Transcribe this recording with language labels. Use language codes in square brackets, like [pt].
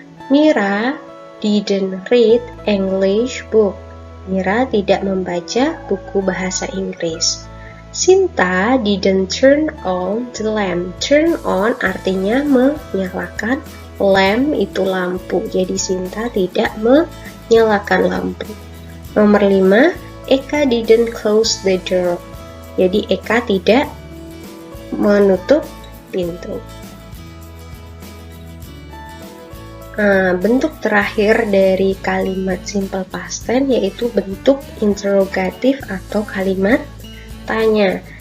[en] Mira didn't read English book. [id] Mira tidak membaca buku bahasa Inggris. [en] Sinta didn't turn on the lamp. [id] Turn on artinya menyalakan, lamp itu lampu. Jadi Sinta tidak menyalakan lampu. Nomor 5, [en] Eka didn't close the door. [id] Jadi Eka tidak menutup pintu. Nah, bentuk terakhir dari kalimat simple past tense yaitu bentuk interrogatif atau kalimat tanya.